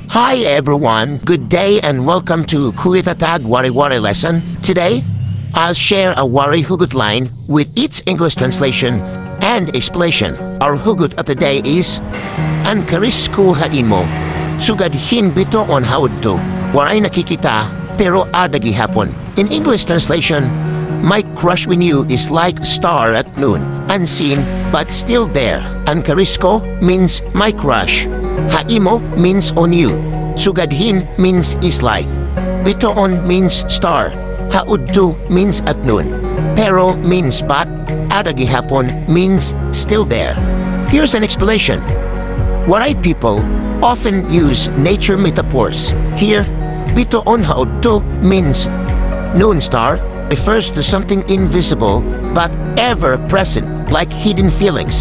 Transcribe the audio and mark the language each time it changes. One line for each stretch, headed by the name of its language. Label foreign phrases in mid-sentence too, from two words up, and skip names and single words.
English: Hi everyone, good day and welcome to Kuitatag Waray lesson. Today, I'll share a Waray hugot line with its English translation and explanation. Our hugot of the day is
Waray: Ang karis ko haimo, sugadhin bito on haudto, waray nakikita pero ada gihapon.
English: In English translation, my crush with you is like star at noon, unseen but still there.
Waray: Ang karis ko
English: means my crush. Haimo means on you. Sugadhin means is like. Bitoon means star. Haudto means at noon. Pero means but.
Waray: Ada gihapon
English: means still there. Here's an explanation. Waray people often use nature metaphors. Here,
Waray: bitoon haudto
English: means noon star refers to something invisible but ever present, like hidden feelings.